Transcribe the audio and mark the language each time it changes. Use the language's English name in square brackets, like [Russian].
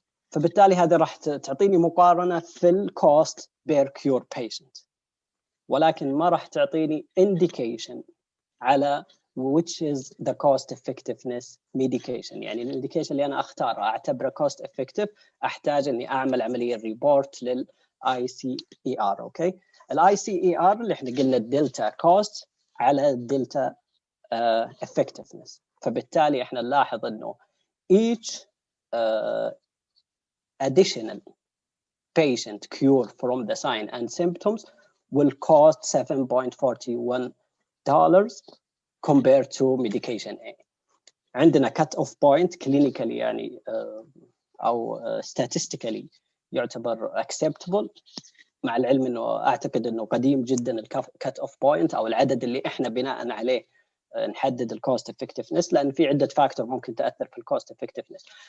[Arabic] فبالتالي هذا راح تعطيني مقارنه في الكوست بير كيور بيشنت، ولكن ما راح تعطيني indication على [English] which is the cost effectiveness medication. [Arabic] يعني الميديكيشن اللي انا اختارها اعتبره cost effective احتاج اني اعمل عمليه ريبورت لل ICER. اوكي، ال ICER اللي احنا قلنا الدلتا كوست على الدلتا effectiveness. فبالتالي احنا نلاحظ انه [English] each additional patient cured from the sign and symptoms will cost $7.41 compared to medication A. [Arabic] عندنا cut off point clinically يعني أو statistically يعتبر acceptable، مع العلم إنه أعتقد إنه قديم جدا cut off point أو العدد اللي إحنا بناء عليه نحدد الكوست افكتفنس، لان في عده فاكتور ممكن تاثر في الكوست افكتفنس.